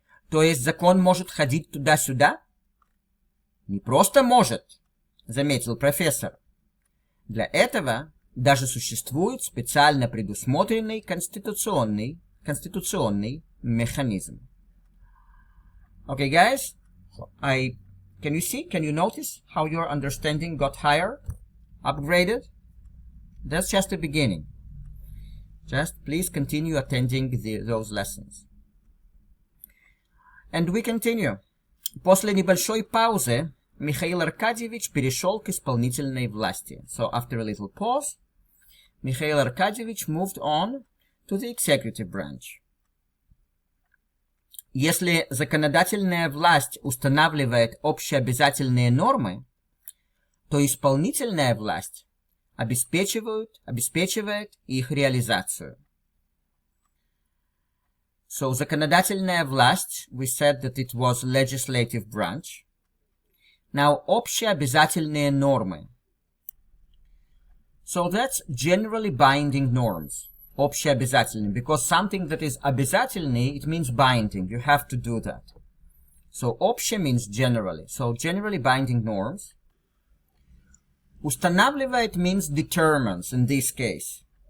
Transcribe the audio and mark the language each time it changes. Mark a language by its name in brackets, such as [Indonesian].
[Russian] То есть закон может ходить туда-сюда? Не просто может, заметил профессор. Для этого даже существует специально предусмотренный конституционный механизм. [English] Okay, guys, can you notice how your understanding got higher, upgraded? That's just the beginning. Just please continue attending those lessons. And we continue. [Russian] После небольшой паузы Михаил Аркадьевич перешел к исполнительной власти. [English] So after a little pause, Mikhail Arkadьевич moved on to the executive branch. [Russian] Если законодательная власть устанавливает общеобязательные нормы, то исполнительная власть обеспечивает их реализацию. [English] So [Russian] законодательная власть, [English] we said that it was legislative branch. [Russian] Now общеобязательные нормы. [English] So that's generally binding norms. Общеобязательные, because something that is обязательный, it means binding. You have to do that. So обще means generally. So generally binding norms. Устанавливает means determines in this case.